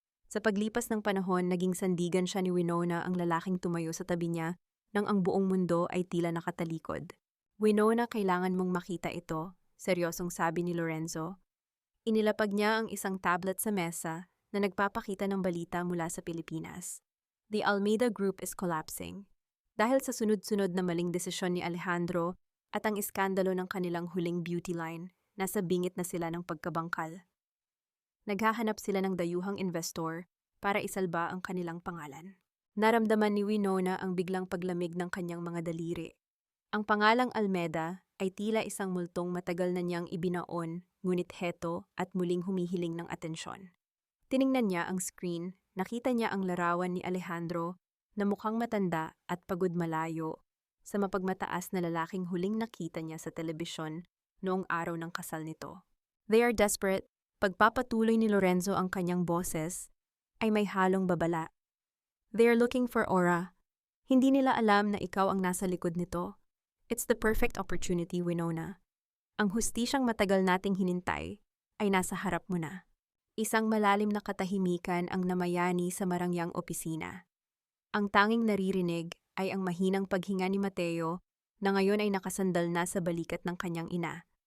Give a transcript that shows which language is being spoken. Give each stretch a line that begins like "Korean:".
Filipino: Sa paglipas ng panahon, naging sandigan siya ni Winona, ang lalaking tumayo sa tabi niya nang ang buong mundo ay tila nakatalikod. Winona, kailangan mong makita ito, seryosong sabi ni Lorenzo. Inilapag niya ang isang tablet sa mesa na nagpapakita ng balita mula sa Pilipinas.
English: The Almeida Group is collapsing.
Filipino: Dahil sa sunod-sunod na maling desisyon ni Alejandro at ang iskandalo ng kanilang huling beauty line, nasa bingit na sila ng pagkabangkal. Naghahanap sila ng dayuhang investor para isalba ang kanilang pangalan. Naramdaman ni Winona ang biglang paglamig ng kanyang mga daliri. Ang pangalang Almeda ay tila isang multong matagal na niyang ibinaon, ngunit heto at muling humihiling ng atensyon. Tiningnan niya ang screen, nakita niya ang larawan ni Alejandro na mukhang matanda at pagod malayo sa mapagmataas na lalaking huling nakita niya sa telebisyon noong araw ng kasal nito.
English: They are desperate.
Filipino: Pagpapatuloy ni Lorenzo ang kanyang boses, ay may halong babala.
English: They are looking for Aura.
Filipino: Hindi nila alam na ikaw ang nasa likod nito.
English: It's the perfect opportunity, Winona.
Filipino: Ang hustisyang matagal nating hinintay ay nasa harap mo na. Isang malalim na katahimikan ang namayani sa marangyang opisina. Ang tanging naririnig ay ang mahinang paghinga ni Mateo na ngayon ay nakasandal na sa balikat ng kanyang ina.